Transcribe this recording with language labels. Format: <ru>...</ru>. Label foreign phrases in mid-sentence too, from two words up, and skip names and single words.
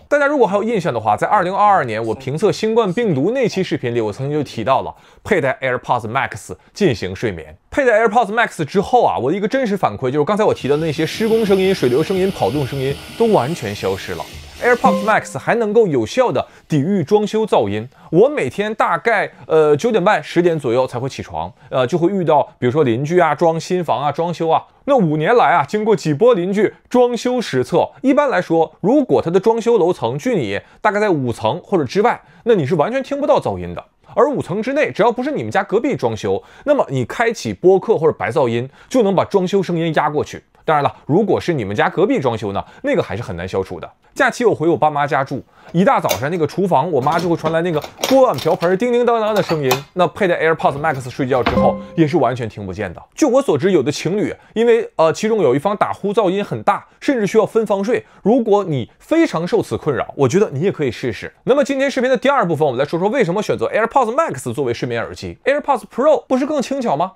<zh>大家如果還有印象的話，在2022年我評測新冠病毒那期視頻裡，我曾經就提到了佩戴 AirPods Max 進行睡眠。佩戴 AirPods Max 之後啊，我的一個真實反饋就是刚才我提到的那些施工聲音、水流声音、跑动声音都完全消失了。AirPods Max 還能夠有效的抵禦裝修噪音。我每天大概9點半、10點左右才會起床，就會遇到比如說鄰居啊裝新房啊、裝修啊。那5年來啊，經過幾波鄰居裝修實測，一般來說，如果它的裝修樓層距你大概在5層或者之外，那你是完全聽不到噪音的。而5層之內，只要不是你們家隔壁裝修，那麼你開啟播客或者白噪音，就能把裝修聲音壓過去。當然了，如果是你們家隔壁裝修呢，那個還是很難消除的。假期我回我爸媽家住，一大早上那個廚房，我媽就會傳來那個鍋碗瓢盆叮叮當當的聲音。那佩戴 AirPods Max 睡覺之後，也是完全聽不見的。据我所知，有的情侶因為其中有一方打呼噪音很大，甚至需要分房睡。如果你非常受此困擾，我覺得你也可以試試。那麼今天視頻的第2部分，我們來說說為什麼選擇 AirPods Max 作為睡眠耳機。AirPods Pro 不是更輕巧嗎？</zh>